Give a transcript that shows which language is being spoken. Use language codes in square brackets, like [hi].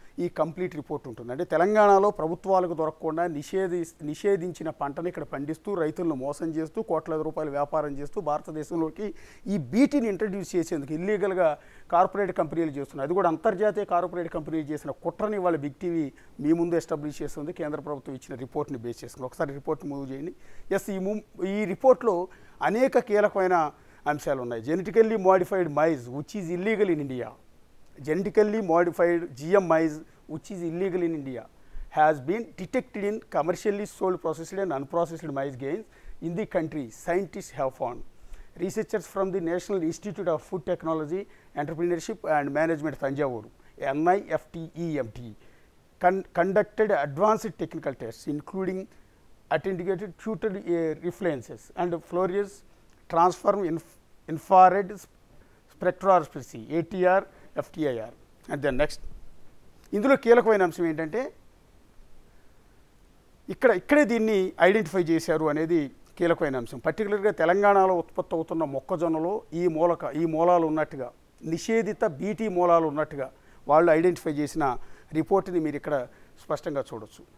[te] ఈ complete report ఉంటుంది. అంటే తెలంగాణలో ప్రభుత్వాలకు దొరకకుండా నిషేధించిన పంటను ఇక్కడ పండిస్తూ రైతులను మోసం చేస్తూ కోట్లాది రూపాయలు వ్యాపారం చేస్తూ భారతదేశంలోకి ఈ బీటీని ఇంట్రడ్యూస్ చేసేందుకు ఇల్లీగల్గా కార్పొరేట్ కంపెనీలు చేస్తున్నాయి. అది కూడా అంతర్జాతీయ కార్పొరేట్ కంపెనీలు చేసిన కుట్రని వాళ్ళ బిగ్ టీవీ మీ ముందు ఎస్టాబ్లిష్ చేస్తుంది. కేంద్ర ప్రభుత్వం ఇచ్చిన రిపోర్ట్ని బేస్ చేసుకుని ఒకసారి రిపోర్ట్ మూవ్ చేయండి. ఎస్, ఈ రిపోర్ట్లో అనేక కీలకమైన అంశాలు ఉన్నాయి. [en] Genetically modified maize which is illegal in India. Genetically modified GM maize which is illegal in India has been detected in commercially sold processed and unprocessed maize grains in the country, scientists have found. Researchers from the National Institute of Food Technology, Entrepreneurship and Management, Tanjavur, NIFTEMT, conducted advanced technical tests including attenuated tutored refluences and Fourier's transform infrared spectroscopy ATR FTIR. And then next [te] ఇందులో కీలకమైన అంశం ఏంటంటే ఇక్కడే దీన్ని identify చేశారు అనేది కీలకమైన అంశం. పర్టికులర్గా తెలంగాణలో ఉత్పత్తి అవుతున్న మొక్కజొన్నలో ఈ మూలాలు ఉన్నట్టుగా, నిషేధిత బీటీ మూలాలు ఉన్నట్టుగా వాళ్ళు ఐడెంటిఫై చేసిన రిపోర్ట్ని మీరు ఇక్కడ స్పష్టంగా చూడొచ్చు.